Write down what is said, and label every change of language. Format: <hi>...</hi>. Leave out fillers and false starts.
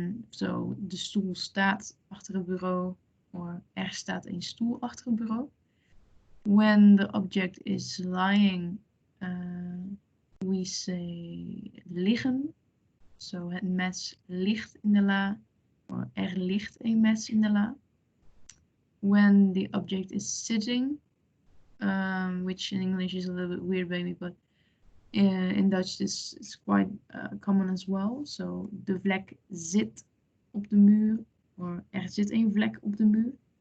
<nl>So de stoel staat achter het bureau, or er staat een stoel achter het bureau.</nl> <en>When the object is lying, we say liggen.</en> <nl>So het mes ligt in de la, or er ligt een mes in de la.</nl> <en>When the object is sitting, which in English is a little bit weird maybe, but in Dutch this is quite common as well.</en> <nl>So de vlek zit op de muur, or er zit een vlek op de muur.</nl>